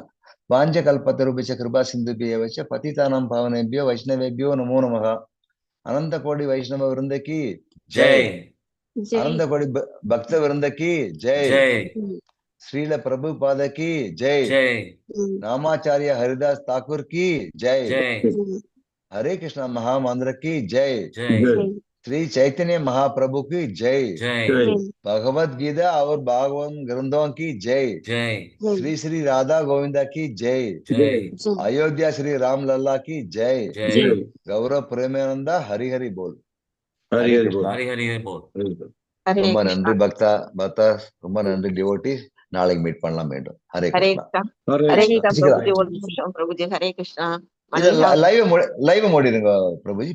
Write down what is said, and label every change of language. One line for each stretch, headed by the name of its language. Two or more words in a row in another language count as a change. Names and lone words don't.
Sanskrit: वाञ्छाकल्पतरुभ्यश्च कृपासिन्धुभ्य एव च पतितानां पावनेभ्यो वैष्णवेभ्यो नमो नमः.
Hindi: अनन्त कोटि वैष्णव वृन्द की जय. अनन्त कोटि भक्त वृन्द की जय. ஸ்ரீல பிரபுபாத की जय. நாமாச்சாரிய ஹரிதாஸ் தாக்கூர் की जय. हरे कृष्णा महामंत्र की जय. श्री चैतन्य महाप्रभु की जय. भगवत गीता और भागवत ग्रंथों की जय. श्री श्री राधा गोविंदा की जय. अयोध्या श्री राम लल्ला की जय.
Bangla: গৌর প্রেমানন্দে হরি হরি বোল. হরি হরি বোল. হরি হরি বোল.
Tamil: ஹரே ரொம்ப கிருஷ்ணா. நன்றி பக்தா. ரொம்ப நன்றி டிவோட்டி. நாளைக்கு மீட் பண்ணலாம் மீண்டும். ஹரே हरे கிருஷ்ணா. कृष्णा ஹரே हरे கிருஷ்ணா.
Hindi: कृष्णा प्रभु जी प्रभु जी हरे कृष्णा
Tamil: லைவ் மூடிடுங்க பிரபுஜி.